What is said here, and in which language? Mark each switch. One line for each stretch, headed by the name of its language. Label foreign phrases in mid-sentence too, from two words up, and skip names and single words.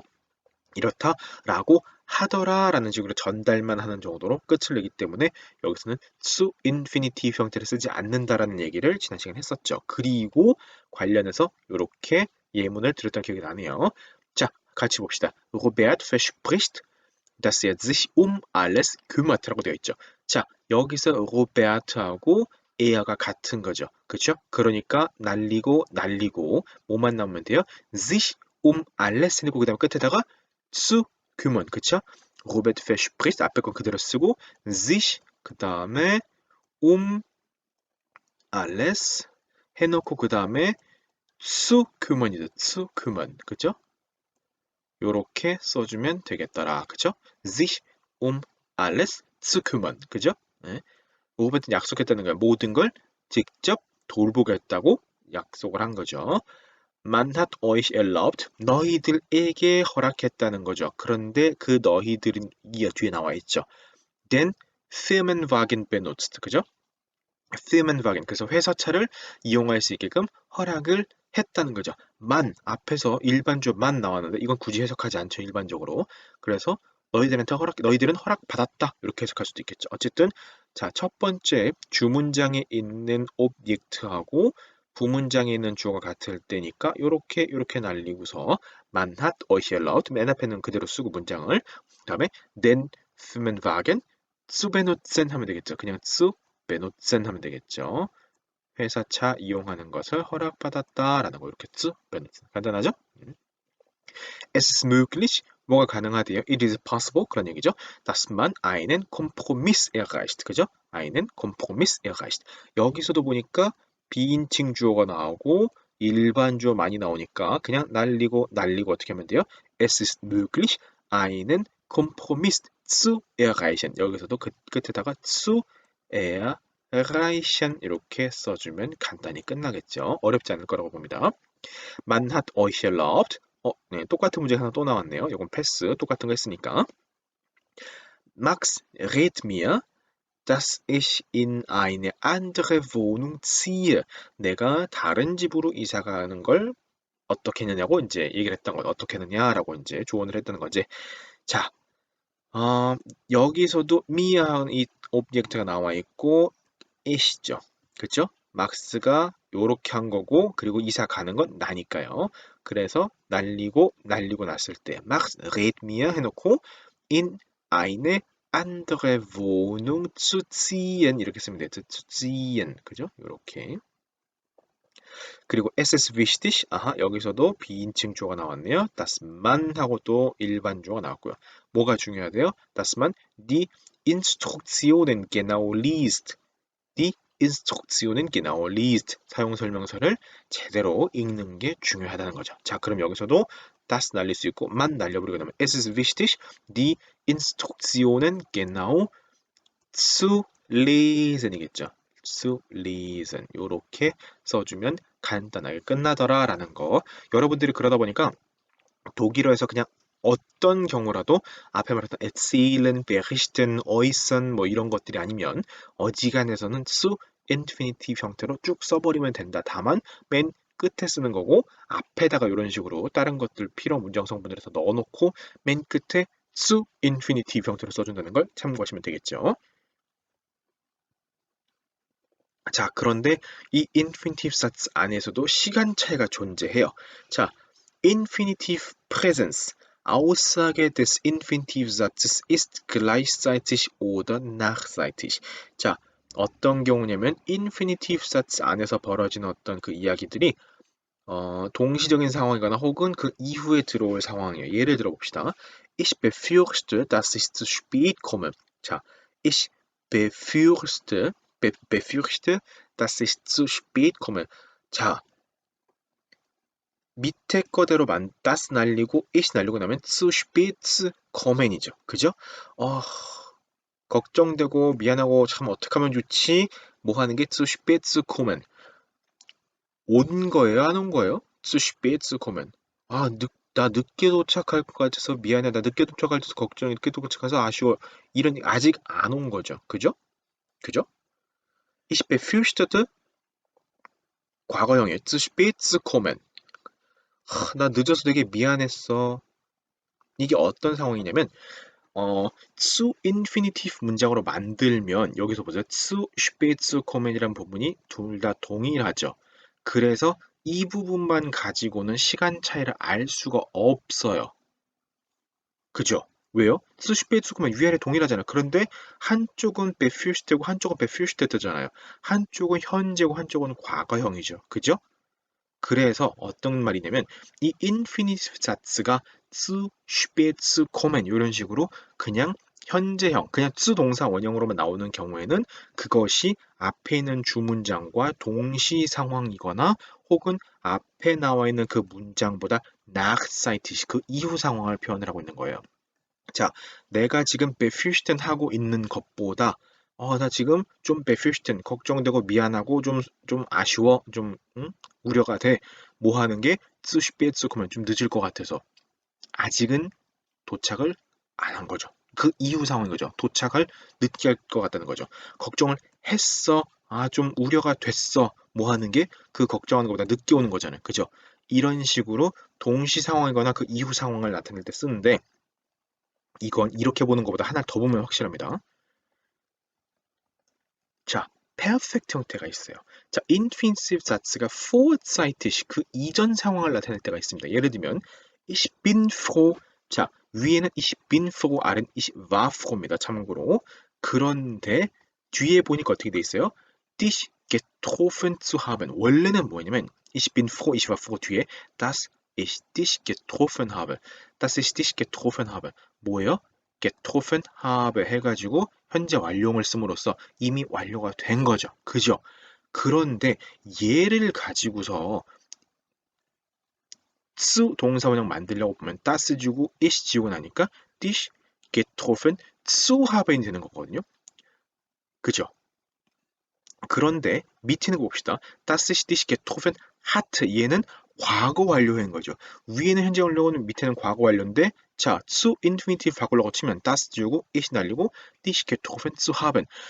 Korean: 이렇다라고 하더라라는 식으로 전달만 하는 정도로 끝을 내기 때문에 여기서는
English: to infinitive
Korean: 형태를 쓰지 않는다라는 얘기를 지난 시간에 했었죠. 그리고 관련해서 이렇게 예문을 들었던 기억이 나네요. 자, 같이 봅시다.
German: Robert verspricht, dass er sich alles kümmert
Korean: 라고 되어 있죠. 자, 여기서 로베르트하고 에어가 같은 거죠. 그렇죠? 그러니까 날리고 뭐만 나오면 돼요?
German: sich alles
Korean: 해놓고 그다음 끝에다가
German: zu kümmern.
Korean: 그렇죠? 로베르트 verspricht 앞에 건 그대로 쓰고
German: sich 그다음에 alles 해놓고 그다음에 zu kümmern
Korean: 이죠.
German: zu kümmern.
Korean: 그렇죠? 요렇게 써주면 되겠더라. 그죠?
German: sich alles zu kümmern.
Korean: 그죠? 네. 로버트는 약속했다는 거야. 모든 걸 직접 돌보겠다고 약속을 한 거죠.
German: Man hat euch erlaubt.
Korean: 너희들에게 허락했다는 거죠. 그런데 그 너희들은 이 뒤에 나와 있죠.
German: Den Firmenwagen benutzt.
Korean: 그죠? Firmenwagen. 그래서 회사차를 이용할 수 있게끔 허락을 했다는 거죠. 만 앞에서 일반주만 나왔는데 이건 굳이 해석하지 않죠. 일반적으로. 그래서 너희들은 허락받았다. 이렇게 해석할 수도 있겠죠. 어쨌든 자, 첫 번째 주문장에 있는 오브젝트하고 부문장에 있는 주어가 같을 때니까 요렇게 날리고서
German: man hat euch erlaubt
Korean: 맨 앞에는 그대로 쓰고 문장을 그다음에
German: den Firmenwagen zu benutzen
Korean: 하면 되겠죠. 그냥
German: zu benutzen
Korean: 하면 되겠죠. 회사차 이용하는 것을 허락받았다라는 거 이렇게 쭉 간단하죠?
German: Es ist möglich,
Korean: 뭐가 가능하대요?
English: It is possible
Korean: 그런 얘기죠.
German: dass man einen Kompromiss erreicht,
Korean: 그죠?
German: einen Kompromiss erreicht.
Korean: 여기서도 보니까 비인칭 주어가 나오고 일반 주어 많이 나오니까 그냥 날리고 어떻게 하면 돼요?
German: Es ist möglich, einen Kompromiss zu erreichen.
Korean: 여기서도 그 끝에다가
German: zu erreichen
Korean: 이렇게 써주면 간단히 끝나겠죠. 어렵지 않을 거라고 봅니다.
German: Man hat euch erlaubt.
Korean: 네, 똑같은 문제 하나 또 나왔네요. 이건 패스. 똑같은 거 했으니까.
German: Max rät mir, dass ich in eine andere Wohnung ziehe.
Korean: 내가 다른 집으로 이사 가는 걸 어떻게 했느냐고 이제 얘기를 했던 거죠. 어떻게 했느냐라고 이제 조언을 했다는 거지. 자, 여기서도 미아한 이 오브젝트가 나와 있고 이시죠. 그쵸? 막스가 요렇게 한 거고 그리고 이사 가는 건 나니까요. 그래서 날리고 났을 때
German: Max rät mir 해놓고 in eine andere Wohnung zu ziehen
Korean: 이렇게 쓰면 되죠.
German: zu ziehen
Korean: 그죠? 요렇게 그리고
German: es ist wichtig
Korean: 여기서도 비인칭 주어가 나왔네요.
German: das man
Korean: 하고 또 일반 주어가 나왔고요. 뭐가 중요하대요?
German: dass man die Instruktionen genau liest. die Instruktionen genau liest.
Korean: 사용 설명서를 제대로 읽는 게 중요하다는 거죠. 자, 그럼 여기서도
German: das
Korean: 날릴 수 있고
German: man
Korean: 날려버리고 나면
German: es ist wichtig, die Instruktionen genau zu lesen
Korean: 이겠죠.
German: zu lesen.
Korean: 요렇게 써주면 간단하게 끝나더라라는 거. 여러분들이 그러다 보니까 독일어에서 그냥 어떤 경우라도 앞에 말했던 erzählen, berichten, äußern 뭐 이런 것들이 아니면 어지간해서는
German: zu infinitive
Korean: 형태로 쭉 써버리면 된다. 다만 맨 끝에 쓰는 거고 앞에다가 이런 식으로 다른 것들 필요 문장 성분들에서 넣어놓고 맨 끝에
German: zu infinitive
Korean: 형태로 써준다는 걸 참고하시면 되겠죠. 자, 그런데 이
German: infinitive satz
Korean: 안에서도 시간 차이가 존재해요.
German: 자, infinitive presens Aussage des Infinitivsatzes ist gleichzeitig oder nachzeitig.
Korean: 자, 어떤 경우냐면
German: infinitive satz
Korean: 안에서 벌어지는 어떤 그 이야기들이 동시적인 상황이거나 혹은 그 이후에 들어올 상황이에요. 예를 들어 봅시다.
German: Ich befürchte, dass ich zu spät komme. 자, ich befürchte, dass ich zu spät komme.
Korean: 자, 밑에 거대로 das 날리고 ich 날리고 나면
German: zu spät kommen
Korean: 이죠. 그죠? 어, 걱정되고 미안하고 참 어떡하면 좋지? 뭐 하는 게
German: zu spät kommen.
Korean: 온 거예요? 안 온 거예요?
German: zu spät kommen.
Korean: 아, 나 늦게 도착할 것 같아서 미안해. 나 늦게 도착할 때 걱정해. 늦게 도착해서 아쉬워. 이런 아직 안 온 거죠. 그죠? 그죠?
German: Ich befürchtete
Korean: 과거형이에요.
German: zu spät kommen.
Korean: 나 늦어서 되게 미안했어. 이게 어떤 상황이냐면
German: zu infinitive
Korean: 문장으로 만들면 여기서 보세요.
German: zu spät kommen
Korean: 이라는 부분이 둘 다 동일하죠. 그래서 이 부분만 가지고는 시간 차이를 알 수가 없어요. 그죠? 왜요?
German: zu spät kommen
Korean: 위아래 동일하잖아요. 그런데 한쪽은 befürchte고 한쪽은 befürchte잖아요. 한쪽은 현재고 한쪽은 과거형이죠. 그죠? 그래서 어떤 말이냐면 이
German: infinitive satz
Korean: 가
German: zu spät kommen
Korean: 이런 식으로 그냥 현재형, 그냥 zu 동사 원형으로만 나오는 경우에는 그것이 앞에 있는 주문장과 동시 상황이거나 혹은 앞에 나와 있는 그 문장보다 nachzeitig 그 이후 상황을 표현을 하고 있는 거예요. 자, 내가 지금 befürchten 하고 있는 것보다 나 지금 좀 befürchten 걱정되고 미안하고 좀 아쉬워 좀 우려가 돼. 뭐 하는 게
German: zu spät
Korean: 그러면 좀 늦을 것 같아서 아직은 도착을 안 한 거죠. 그 이후 상황인 거죠. 도착을 늦게 할 것 같다는 거죠. 걱정을 했어. 좀 우려가 됐어. 뭐 하는 게 그 걱정하는 것보다 늦게 오는 거잖아요. 그죠? 이런 식으로 동시 상황이거나 그 이후 상황을 나타낼 때 쓰는데 이건 이렇게 보는 것보다 하나 더 보면 확실합니다. 자, perfect 형태가 있어요. 자,
German: infinitive satz
Korean: 가 vorzeitig 그 이전 상황을 나타낼 때가 있습니다. 예를 들면
German: ich bin froh.
Korean: 자, 위에는
German: ich bin froh,
Korean: 아래는
German: ich war froh
Korean: 입니다. 참고로. 그런데 뒤에 보니까 어떻게 돼 있어요?
German: dich getroffen zu haben.
Korean: 원래는 뭐냐면
German: ich bin froh, ich war froh
Korean: 뒤에
German: dass ich dich getroffen habe. dass ich dich getroffen habe.
Korean: 뭐예요?
German: getroffen habe
Korean: 해가지고 현재 완료형을 씀으로써 이미 완료가 된 거죠. 그죠? 그런데 얘를 가지고서 zu 동사원형 만들려고 보면 das 주고 ich 지우고 나니까
German: dich getroffen zu haben
Korean: 이 되는 거거든요. 그죠? 그런데 밑에 있는 거 봅시다.
German: das ist dich getroffen hat
Korean: 얘는 과거 완료인 거죠. 위에는 현재 완료는 밑에는 과거 완료인데 자,
German: zu infinitive
Korean: 바꾸려고 치면 das 지우고 ich 날리고
German: dich getroffen zu haben.